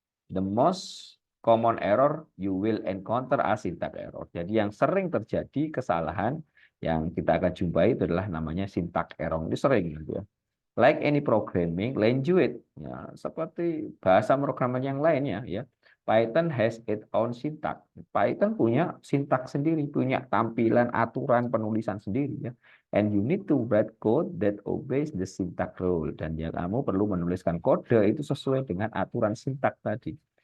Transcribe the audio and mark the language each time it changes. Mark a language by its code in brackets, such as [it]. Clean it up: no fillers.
[en] The most common error you will encounter a syntax error. [id] Jadi yang sering terjadi kesalahan yang kita akan jumpai itu adalah namanya syntax error. Ini sering gitu ya. [en] Like any programming language, [id] ya, seperti bahasa pemrograman yang lainnya ya. [en] Python has its own syntax. [id] Python punya sintaks sendiri, punya tampilan aturan penulisan sendiri ya. [en] And you need to write code that obeys the syntax rule. [id] Dan ya kamu perlu menuliskan kode itu sesuai dengan aturan sintaks tadi.